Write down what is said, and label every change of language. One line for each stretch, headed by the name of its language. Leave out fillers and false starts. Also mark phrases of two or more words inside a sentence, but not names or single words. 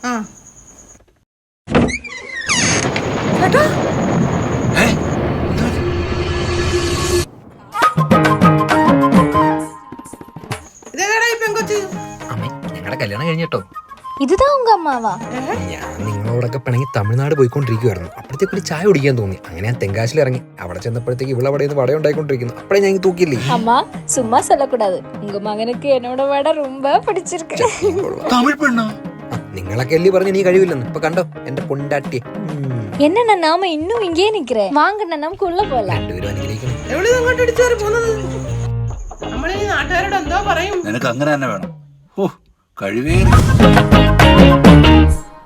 Malayalam: ചേട്ടാ ഇതേതാടാ ഈ പെങ്കൊച്ച്? അമ്മേ, ഞങ്ങളുടെ കല്യാണം കഴിഞ്ഞിട്ടോ. ഇതാ ഉങ്ക അമ്മാവാ. ഞാൻ നിങ്ങളോടൊക്കെ പിണങ്ങി തമിഴ്നാട് പോയിക്കൊണ്ടിരിക്കുവായിരുന്നു. അപ്പോഴത്തേക്ക് ഒരു ചായ കുടിക്കാൻ തോന്നി. അങ്ങനെ ഞാൻ തെങ്കാശിൽ ഇറങ്ങി. അവിടെ ചെന്നപ്പോഴത്തേക്ക് ഇവിടെ നിന്ന് വട ഉണ്ടായിക്കൊണ്ടിരിക്കുന്നു. അപ്പഴേ ഞാൻ തൂക്കിയില്ലേ.
Tamil: அம்மா சும்மா சொல்லக்கூடாது. உங்க மகனுக்கு என்னோட வடை ரொம்ப பிடிச்சிருக்கு.
Malayalam: തമിഴ് പെണ്ണോ? നിങ്ങളൊക്കെ അല്ലേ പറഞ്ഞ് നീ കഴിവില്ലെന്ന്. ഇപ്പൊ കണ്ടോ എന്റെ പൊണ്ടാട്ടിയെ.
Tamil: என்னண்ணா நாம இன்னுം இங்கே நிக்கிறேன். வாங்கண்ணா
Malayalam: നമുക്ക് ഉള്ള പോലെ. രണ്ടുപേരും അനുഗ്രഹിക്കണം. എവിടെ അങ്ങോട്ട് ഇടിച്ചു കയറി പോകുന്നത്? നമ്മളീ നാട്ടുകാരോട് എന്തോ പറയും. നിനക്ക് അങ്ങനെ തന്നെ വേണം. ഓ, കഴിവേ